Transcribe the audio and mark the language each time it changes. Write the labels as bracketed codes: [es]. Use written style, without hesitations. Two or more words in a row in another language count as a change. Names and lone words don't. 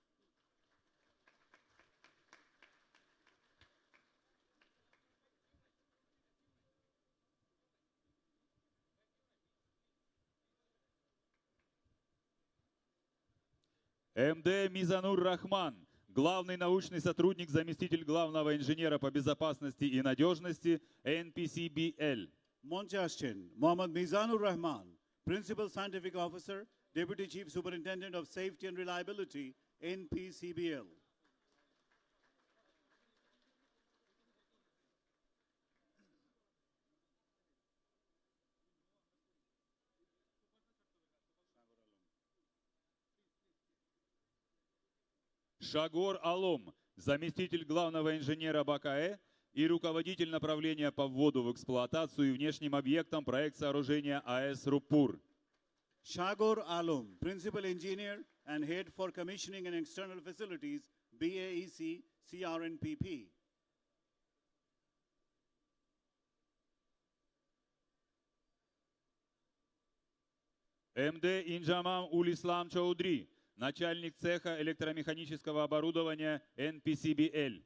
[ru] МД Мизанур Рахман, главный научный сотрудник, заместитель главного инженера по безопасности и надежности NPCBL. [bn] মঞ্চে আসছেন মোহাম্মদ মিজানুর রহমান, [en] Principal Scientific Officer, Deputy Chief Superintendent of Safety and Reliability [bn] NPCBL. [ru] Шагор Алом, заместитель главного инженера БКЭ и руководитель направления по вводу в эксплуатацию и внешним объектам проект сооружения АЭС Руппур. [en] Shagor Alom, Principal Engineer and Head for Commissioning and External Facilities, BAEC, CRNPP. [ru] МД Инджамам Улислам Чаудри, начальник цеха электромеханического оборудования NPCBL.